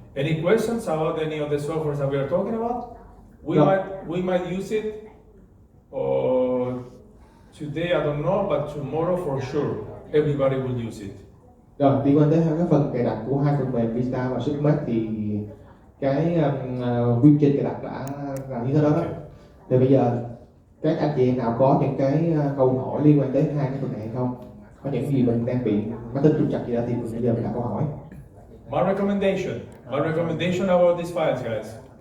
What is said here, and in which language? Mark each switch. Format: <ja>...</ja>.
<en>Any questions about any of the softwares that we are talking about? No. We might use it, or today I don't know, but tomorrow for sure everybody will use it.</en> <vi>Rồi, liên quan tới hai cái phần cài đặt của hai phần mềm Rita và sức mắt thì cái quy trình cài đặt đã là như thế đó. Thì bây giờ các anh chị nào có những cái câu hỏi liên quan tới hai cái phần này hay không? Có những gì mình đang bị máy tính trục trặc gì đó thì bây giờ mình đặt câu hỏi.</vi> <en>My recommendation about these files, guys.</en>